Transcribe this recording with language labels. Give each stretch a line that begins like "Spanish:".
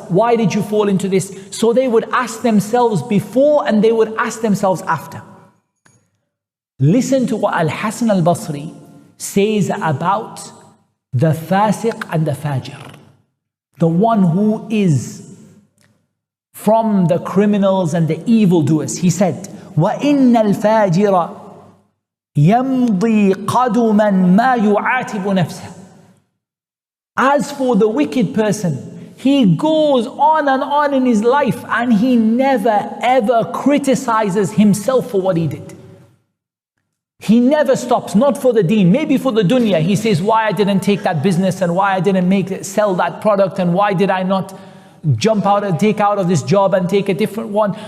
English: Why did you fall into this? So they would ask themselves before and they would ask themselves after. Listen to what Al-Hasan al-Basri says about the fasiq and the fajr, the one who is from the criminals and the evildoers. He said,
Arabic: وَإِنَّ الْفَاجِرَ يَمْضِي قَدُمًا مَا يُعَاتِبُ نَفْسَهُ.
English: As for the wicked person, he goes on and on in his life and he never ever criticizes himself for what he did. He never stops, not for the deen, maybe for the dunya. He says, why I didn't take that business and why I didn't sell that product and why did I not take out of this job and take a different one.